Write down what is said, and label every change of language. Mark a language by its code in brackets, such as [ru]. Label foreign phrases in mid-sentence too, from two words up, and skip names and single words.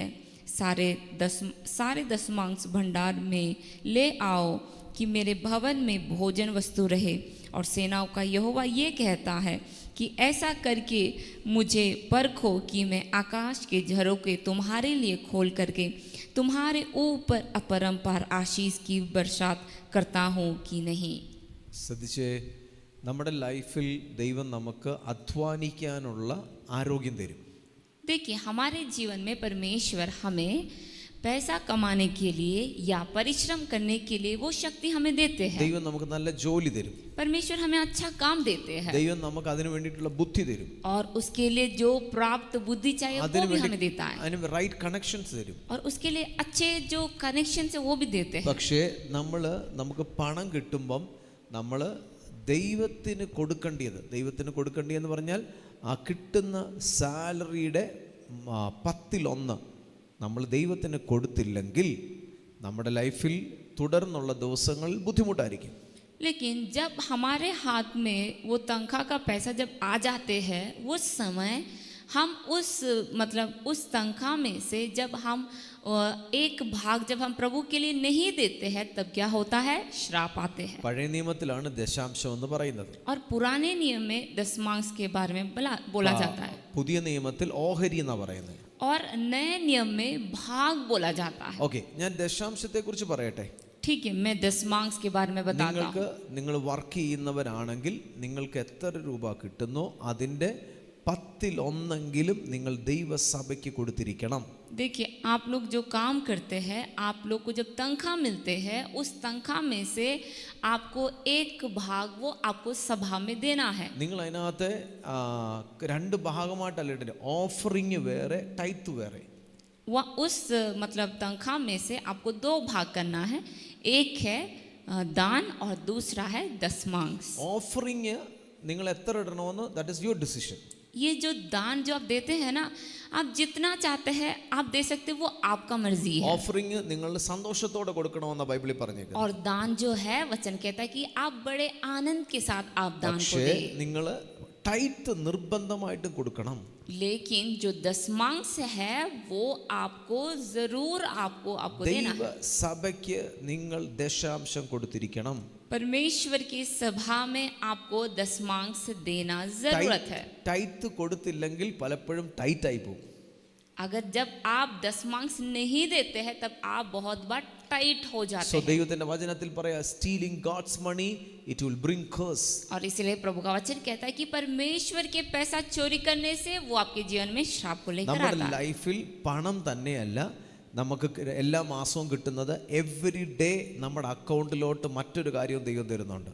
[hi] सारे दशमांश भंडार में ले आओ कि मेरे भवन में भोजन वस्तु रहे. और सेनाओं का यहोवा ये कहता है कि ऐसा करके मुझे परखो कि मैं आकाश के झरोखे तुम्हारे लिए खोल करके तुम्हारे ऊपर अपरंपार आशीष की बरसात करता हूँ कि नहीं. [ml] ശ്രദ്ധിച്ചേ, നമ്മുടെ ലൈഫിൽ ദൈവം നമുക്ക് അധ്വാനിക്കാനുള്ള ആരോഗ്യം തരും. [hi] देखिए, हमारे जीवन में परमेश्वर हमें पैसा कमाने के लिए या परिश्रम करने के लिए वो शक्ति हमें देते हैं। [ml] ദൈവം നമുക്ക് നല്ല ജോലി തരും. [hi] परमेश्वर हमें अच्छा काम देते हैं [ml] ദൈവം നമുക്ക് അതിനു വേണ്ടിയിട്ടുള്ള ബുദ്ധി തരും. [hi] और उसके लिए जो प्राप्त बुद्धि चाहिए वो भी हमें देता है [ml] അതിന് [en] right connections [ml] തരും. [hi] और उसके लिए अच्छे जो कनेक्शन है वो भी देते हैं. [ml] പക്ഷേ നമുക്ക് പണം കിട്ടുമ്പം നമ്മൾ ദൈവത്തിന് കൊടുക്കേണ്ടിയെന്ന് പറഞ്ഞാൽ ആ കിട്ടുന്ന സാലറിയുടെ 1/10 നമ്മൾ ദൈവത്തിന് കൊടുത്തില്ലെങ്കിൽ നമ്മുടെ ലൈഫിൽ തുടർന്നുള്ള ദിവസങ്ങളിൽ ബുദ്ധിമുട്ടായിരിക്കും. [hi] लेकिन जब हमारे हाथ में वो तनख्वाह का पैसा जब आ जाते हैं उस समय हम उस तनख्वाह में से जब हम एक भाग जब हम प्रभु के लिए नहीं देते हैं तब क्या होता है? श्राप आते हैं. [ml] പഴയ നിയമത്തിലാണ് ദശാംശം എന്ന് പറയുന്നത്. [hi] और पुराने नियम में दशमांश के बारे में बोला जाता है. [ml] പുതിയ നിയമത്തിൽ ഓഹരി എന്നാ പറയുന്നത്. [hi] और नए नियम में भाग बोला जाता है. [ml] ഓക്കെ, ഞാൻ ദശാംശത്തെ കുറിച്ച് പറയട്ടെ. [hi] ठीक है, मैं दशमांश के बारे में बताता हूँ. [ml] നിങ്ങൾ വർക്ക് ചെയ്യുന്നവരാണെങ്കിൽ നിങ്ങൾക്ക് എത്ര രൂപ കിട്ടുന്നോ അതിന്റെ 1/10 നിങ്ങൾ ദൈവസഭയ്ക്ക് കൊടുത്തിരിക്കണം. [hi] देखिए, आप लोग जो काम करते हैं, आप लोग को जब तनख्वाह मिलते हैं उस तनख्वाह में से आपको एक भाग वो आपको सभा में देना है. [ml] നിങ്ങൾ അതിനകത്ത് 2 ഭാഗമായിട്ടല്ല ഇടേണ്ടത്. ഓഫറിംഗ് വേറെ, ടൈത്ത് വേറെ. [hi] उस तनख्वाह में से आपको 2 भाग करना है. एक है दान और दूसरा है दशमांश. [ml] ഓഫറിംഗ് നിങ്ങൾ എത്ര ഇടണമെന്ന് [en] that is your decision. [hi] ये जो दान जो आप देते हैं ना, आप जितना चाहते हैं आप दे सकते, वो आपका मर्जी है. [ml] ഓഫറിംഗ് നിങ്ങൾ സന്തോഷത്തോടെ കൊടുക്കണമെന്ന ബൈബിളിൽ പറഞ്ഞേക്കുന്നത്. [hi] और दान जो है वचन कहता है कि आप बड़े आनंद के साथ आप दान को [ml] പക്ഷേ [hi] दें. [ml] നിങ്ങൾ ടൈത്ത് നിർബന്ധമായിട്ടും കൊടുക്കണം. [hi] लेकिन जो दशमांश है वो आपको जरूर आपको देना है. [ml] ദൈവസഭയ്ക്ക് നിങ്ങൾ ദശാംശം കൊടുത്തിരിക്കണം. [hi] परमेश्वर की सभा में आपको दशमांश देना जरूरत है. [ml] ടൈത്ത് കൊടുത്തില്ലെങ്കിൽ പലപ്പോഴും ടൈറ്റ് ആയി പോകും. [hi] अगर जब आप दशमांश नहीं देते हैं तब आप बहुत बार टाइट हो जाते हैं. [ml] ദൈവത്തിന്റെ വചനത്തിൽ പറയാ, [en] stealing God's money it will bring curse. [hi] और इसलिए प्रभु का वचन कहता है कि परमेश्वर के पैसा चोरी करने से वो आपके जीवन में श्राप को लेकर आता है. [ml] നമ്മുടെ ലൈഫിൽ പണം തന്നെയല്ല നമുക്ക് എല്ലാ മാസവും കിട്ടുന്നത്. [en] every day [ml] നമ്മുടെ അക്കൗണ്ടിലോട്ട് മറ്റൊരു കാര്യവും ദൈവം തരുന്നുണ്ട്.